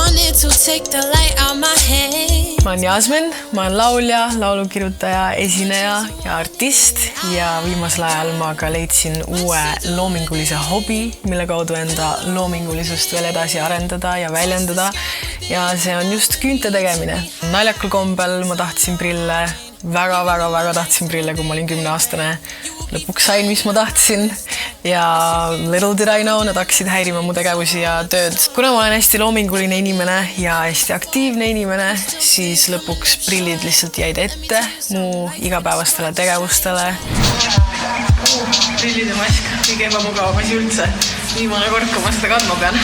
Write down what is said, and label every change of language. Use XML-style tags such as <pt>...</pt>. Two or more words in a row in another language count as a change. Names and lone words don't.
<en>to take the light out my head.</en> <et>Ma olen Jasmin, ma olen laulja, laulukirjutaja, esineja ja artist ja viimasel ajal ma ka leidsin uue loomingulise hobi, mille kaudu enda loomingulisust veel edasi arendada ja väljendada ja see on just küünte tegemine. Naljakal kombel ma tahtsin prille, väga tahtsin prille, kui ma olin 10-aastane. Lõpuks sain, mis ma tahtsin ja</et> <en>little did I know,</en> <et>nad hakkasid häirima mu tegevusi ja tööd. Kuna ma olen hästi loominguline inimene ja hästi aktiivne inimene, siis lõpuks prillid lihtsalt jäid ette mu igapäevastele tegevustele. Prillide mask, kõige ebamugavam asi üldse. Viimane kord, kui ma seda kandma pean.</et>